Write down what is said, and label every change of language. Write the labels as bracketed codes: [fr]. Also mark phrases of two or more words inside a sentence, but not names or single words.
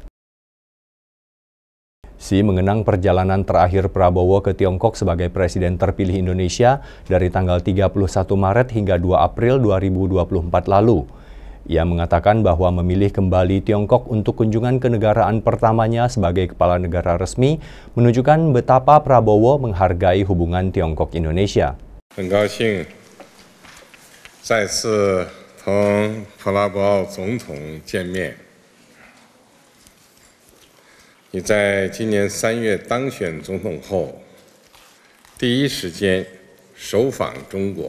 [id] Xi mengenang perjalanan terakhir Prabowo ke Tiongkok sebagai Presiden terpilih Indonesia dari tanggal 31 Maret hingga 2 April 2024 lalu. Ia mengatakan bahwa memilih kembali Tiongkok untuk kunjungan kenegaraan pertamanya sebagai kepala negara resmi menunjukkan betapa Prabowo menghargai hubungan Tiongkok-Indonesia. [zh] 很高兴再次同普拉博总统见面。你在今年3月当选总统后，第一时间首访中国。